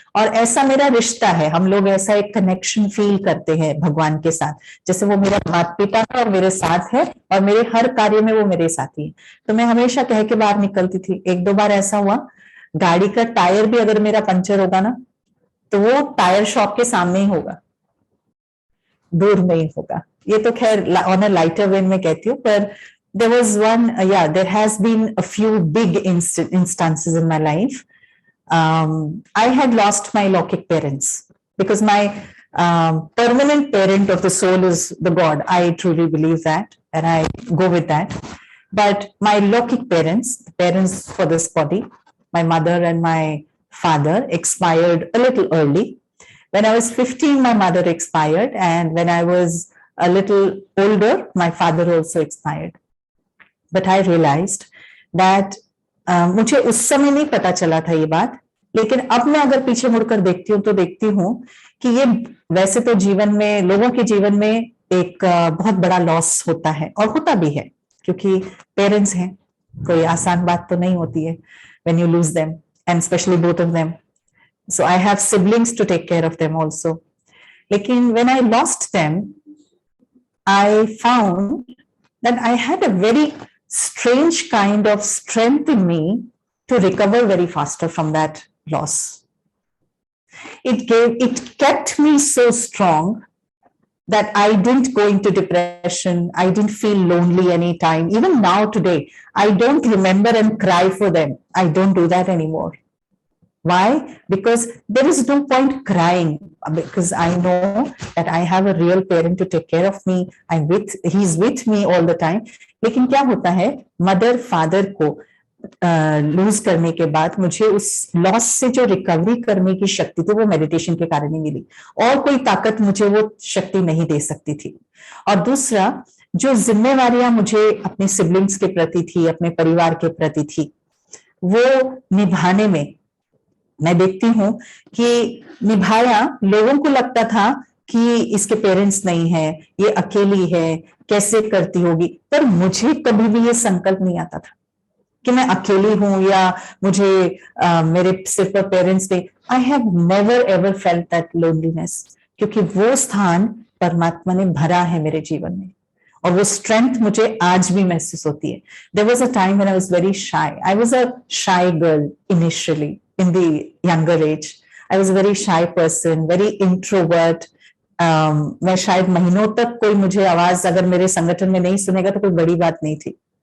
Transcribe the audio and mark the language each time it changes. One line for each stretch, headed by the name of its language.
Hindi: और ऐसा मेरा रिश्ता है, हम लोग ऐसा एक कनेक्शन फील करते हैं भगवान के साथ, जैसे वो मेरा माता पिता है और मेरे साथ है, और मेरे हर कार्य में वो मेरे साथी है। तो मैं हमेशा कह के बाहर निकलती थी। एक दो बार ऐसा हुआ, गाड़ी का टायर भी अगर मेरा पंचर होगा ना तो वो टायर शॉप के सामने ही होगा, दूर नहीं होगा। ये तो खैर ऑन अ लाइटर वेन में कहती हूँ, पर
English: there was one, there has been a few big instances in my life. I had lost my Lokik parents, because my permanent parent of the soul is the God. I truly believe that, and I go with that. But my Lokik parents, the parents for this body, my mother and my father, expired a little early. When I was 15, my mother expired, and when I was a little older, my father also expired. But I realized that
Hindi: मुझे उस समय नहीं पता चला था ये बात, लेकिन अब मैं अगर पीछे मुड़कर देखती हूँ तो देखती हूँ कि ये वैसे तो जीवन में, लोगों के जीवन में एक बहुत बड़ा लॉस होता है, और होता भी है, क्योंकि पेरेंट्स हैं, कोई आसान बात तो नहीं होती है
English: when you lose them, and especially both of them. So I have siblings to take care of them also. लेकिन when I lost them, I found that I had a very strange kind of strength in me to recover very faster from that loss. It kept me so strong that I didn't go into depression. I didn't feel lonely anytime. Even now today, I don't remember and cry for them. I don't do that anymore. Why? Because there is no point crying, because I know that I have a real parent to take care of me. He's with me all the time.
Hindi: लेकिन क्या होता है, mother father को loose करने के बाद मुझे उस लॉस से जो रिकवरी करने की शक्ति थी वो मेडिटेशन के कारण ही मिली, और कोई ताकत मुझे वो शक्ति नहीं दे सकती थी। और दूसरा, जो जिम्मेवारियां मुझे अपने सिबलिंग्स के प्रति थी, अपने परिवार के प्रति थी, वो निभाने में मैं देखती हूँ कि निभाया। लोगों को लगता था कि इसके पेरेंट्स नहीं है, ये अकेली है, कैसे करती होगी, पर मुझे कभी भी ये संकल्प नहीं आता था कि मैं अकेली हूं या मुझे मेरे सिर्फ पेरेंट्स नहीं।
English: I have never ever felt that loneliness,
Hindi: क्योंकि वो स्थान परमात्मा ने भरा है मेरे जीवन में, और वो स्ट्रेंथ मुझे आज भी महसूस होती है।
English: There was a time when I was very shy. I was a shy girl initially in the younger age. I was a very shy person, very introvert.
Hindi: मैं शायद महीनों तक कोई मुझे आवाज अगर मेरे संगठन में नहीं सुनेगा तो कोई बड़ी बात नहीं थी।